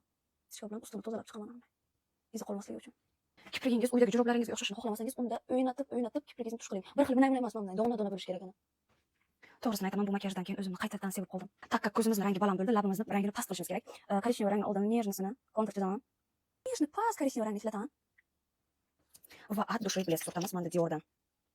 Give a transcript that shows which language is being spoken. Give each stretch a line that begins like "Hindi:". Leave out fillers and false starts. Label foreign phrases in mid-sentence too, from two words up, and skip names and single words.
Uzbek: Shu bilan ustimni tozalab chiqaman bunday. Izi qolmasligi uchun. Kiprigingiz uydagi juroblaringizga o'xshashini xohlamasangiz, unda o'ynatib kiprigingizni tush qiling. Bir xil bunday emas, bunday dona bo'lish kerak edi. To'g'risini aytaman, bu makiyajdan keyin o'zimni qaytadan sevib qoldim. Takka ko'zimizning rangi baland bo'ldi, labimizni rangini past qilishimiz kerak. Korичневый rangni oldim, нежныйsini kontur chizaman. Нежный past korичневый rangni ishlataman. Va
Russian: от души блеск
Uzbek: surtamiz mana Diordan.